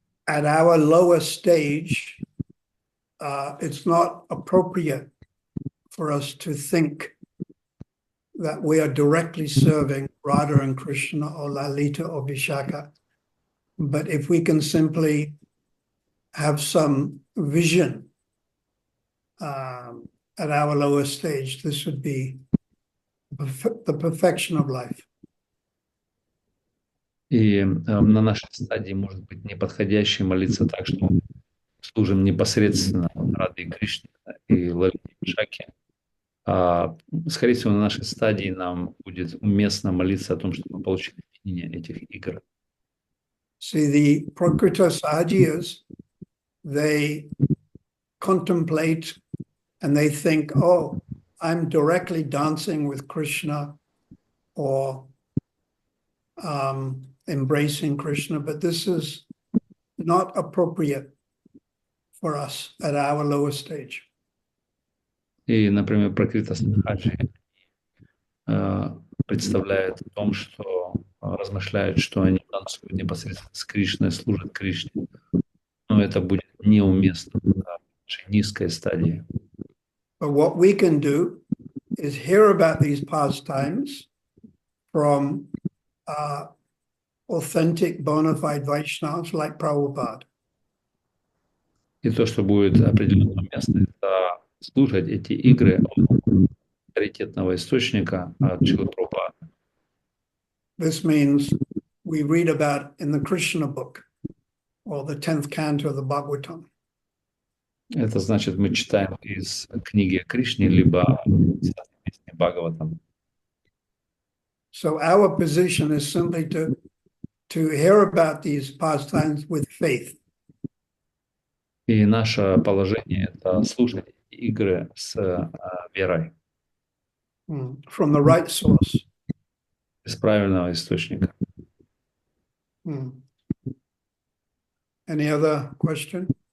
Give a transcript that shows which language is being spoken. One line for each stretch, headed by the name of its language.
English: At our lower stage, it's not appropriate for us to think that we are directly serving Radha and Krishna or Lalita or Vishaka. But if we can simply have some vision at our lower stage, this would be the perfection of life.
Russian: И на нашей стадии может быть неподходящей молиться так, что мы служим непосредственно Радhe и Кришне и Лалите Вишаке. А, скорее всего, на нашей стадии нам будет уместно молиться о том, чтобы мы получили видение этих игр.
English: See, the Prakrita Sahajiyas, they contemplate and they think, oh, I'm directly dancing with Krishna or embracing Krishna, but this is not appropriate for us at our lower stage.
Russian: И, например, Пракрита Садхаджи представляет о том, что размышляют, что они танцуют непосредственно с Кришной, служат Кришне. Но это будет неуместно на нашей низкой стадии.
English: But what we can do is hear about these pastimes from authentic, bona fide Vaishnavas like Prabhupada.
Russian: И то, что будет определенно уместно, это слушать эти игры от авторитетного источника, от Шрилы Прабхупады.
English: This means we read about in the Krishna book or the 10th canto of the Bhagavatam.
Russian: Это значит, мы читаем из книги о Кришне, либо из песни Бхагаватам.
English: So our position is simply to hear about these pastimes with faith.
Russian: И наше положение – это слушать эти игры с верой.
English: From the right source.
Russian: Из правильного источника.
English: Any other question?